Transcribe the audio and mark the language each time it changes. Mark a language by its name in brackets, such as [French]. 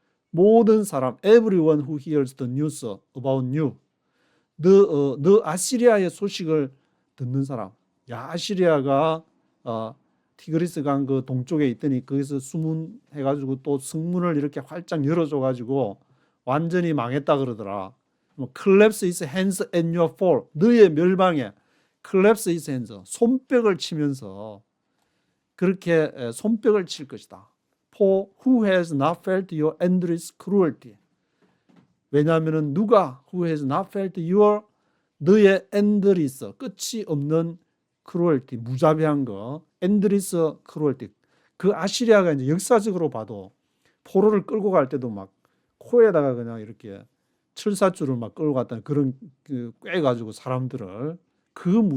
[Korean] 모든 사람, [English] everyone who hears the news about you. [Korean] 너 아시리아의 소식을 듣는 사람. 야, 아시리아가 티그리스 강 그 동쪽에 있더니 거기서 수문해가지고 또 성문을 이렇게 활짝 열어줘가지고 완전히 망했다 그러더라. [English] Collapse his hands and you fall. [Korean] 너의 멸망에 [English] collapse his hands. [Korean] 손뼉을 치면서 그렇게 손뼉을 칠 것이다. [English] For who has not felt your endless cruelty. [Korean] 왜냐하면 누가 [English] who has not felt your [Korean] 너의 [English] endless [Korean] 끝이 없는 [English] cruelty [Korean] 무자비한 거 [English] endless cruelty [Korean] 그 아시리아가 이제 역사적으로 봐도 포로를 끌고 갈 때도 막 코에다가 그냥 이렇게 철사줄을 막 끌고 갔다는 그런 꿰가지고 사람들을 그